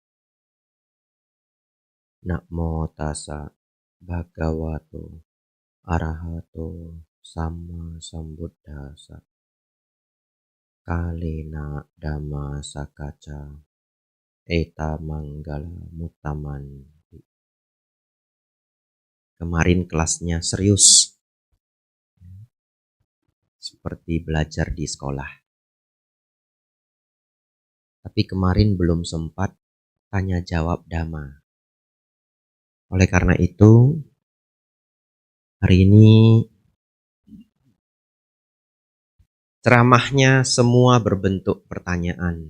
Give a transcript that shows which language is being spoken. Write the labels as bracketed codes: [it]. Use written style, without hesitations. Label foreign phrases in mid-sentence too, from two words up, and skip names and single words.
[pi] Namo tassa Bhagavato Arahato Samma Sambuddhassa. Kalena Dhamma Sakaca Eta Manggala Mutaman. [id] Kemarin kelasnya serius, seperti belajar di sekolah. Tapi kemarin belum sempat tanya jawab Dhamma. Oleh karena itu, hari ini ceramahnya semua berbentuk pertanyaan.